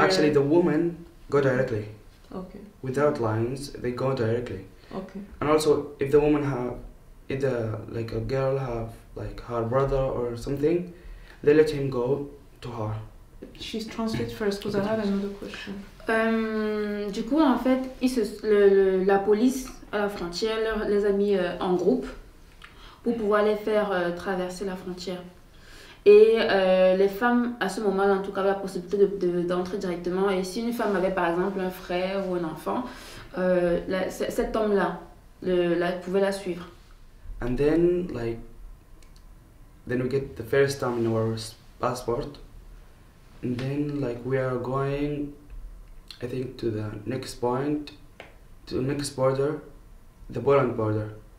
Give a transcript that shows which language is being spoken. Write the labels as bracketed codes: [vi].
[en] Actually, the women go directly. Okay. Without lines, they go directly. Okay. And also, if the woman if a girl have her brother or something, they let him go to her. She's translate first because I had another question. [fr] Du coup, en fait, la police à la frontière les a mis en groupe pour pouvoir les faire traverser la frontière. Et les femmes, à ce moment-là, en tout cas, avaient la possibilité d'entrer directement. Et si une femme avait, par exemple, un frère ou un enfant, cet homme-là pouvait la suivre. [en] And then, then we get the first time in our passport. And then, we are going, I think, to the next point, to the next border, the Poland border.